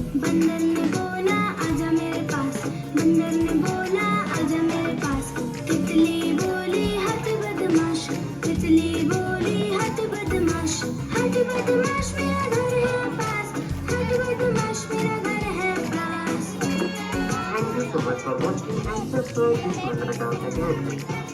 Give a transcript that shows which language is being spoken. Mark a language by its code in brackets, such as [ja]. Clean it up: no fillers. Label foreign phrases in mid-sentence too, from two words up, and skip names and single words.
[hi] बंदर ने बोला आजा मेरे पास, बंदर ने बोला आजा मेरे पास। तितली बोली हट बदमाश, तितली बोली हट बदमाश, हट बदमाश मेरा घर है पास, हट बदमाश मेरा घर है पास। [en] Thank you so much for watching and subscribe this channel again.